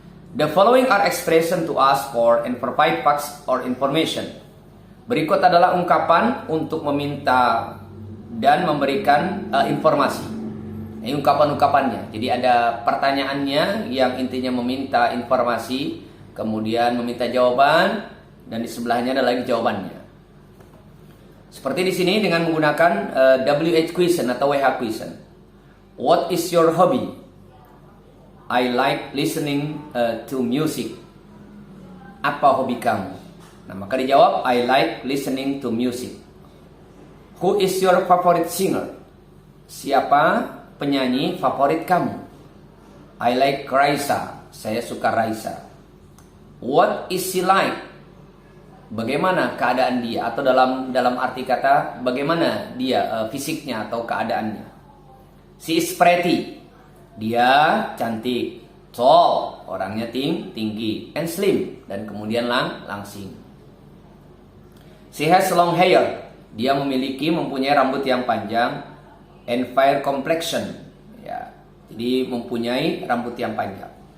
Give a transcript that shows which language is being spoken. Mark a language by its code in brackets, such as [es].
[en] The following are expression to ask for and provide facts or information. [id] Berikut adalah ungkapan untuk meminta dan memberikan informasi. Ini ungkapan-ungkapannya. Jadi ada pertanyaannya yang intinya meminta informasi, kemudian meminta jawaban, dan di sebelahnya ada lagi jawabannya. Seperti di sini dengan menggunakan WH question atau WH question. [en] What is your hobby? I like listening to music. [id] Apa hobi kamu? Nah, maka dijawab [en] I like listening to music. Who is your favorite singer? [id] Siapa penyanyi favorit kamu? [en] I like Raisa. [id] Saya suka Raisa. [en] What is she like? [id] bagaimana keadaan dia, atau dalam arti kata bagaimana dia fisiknya atau keadaannya. [en] She is pretty, [id] dia cantik. Tall, orangnya tinggi. [en] And slim, [id] dan kemudian langsing. [en] She has long hair, [id] dia mempunyai rambut yang panjang. [en] And fair complexion, [id] ya, jadi mempunyai rambut yang panjang.